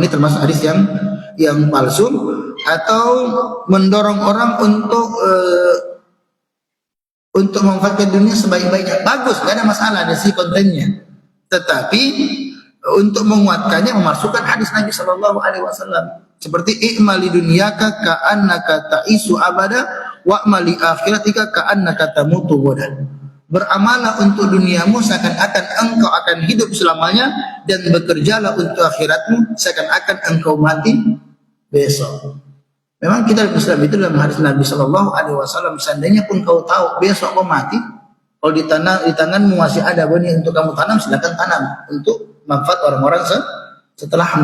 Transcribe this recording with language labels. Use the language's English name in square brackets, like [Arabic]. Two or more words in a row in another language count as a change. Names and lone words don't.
[Indonesian] Ini termasuk hadis yang palsu atau mendorong orang untuk memanfaatkan dunia sebaik-baiknya. Bagus, gak ada masalah dari sisi kontennya. Tetapi untuk menguatkannya memasukkan hadis Nabi [Arabic] صلى الله عليه وسلم seperti اعمل لدنياك كأنك تعيش أبدا واعمل لآخرتك كأنك تموت غدا. [Indonesian] Beramalah untuk duniamu seakan-akan engkau akan hidup selamanya, dan bekerjalah untuk akhiratmu seakan-akan engkau mati besok. Memang kita Islam itu dalam hadis Nabi [Arabic] صلى الله عليه وسلم, [Indonesian] seandainya pun kau tahu besok kau mati, kalau di tanganmu masih ada benih untuk kamu tanam, silakan tanam untuk manfaat orang-orang setelahmu.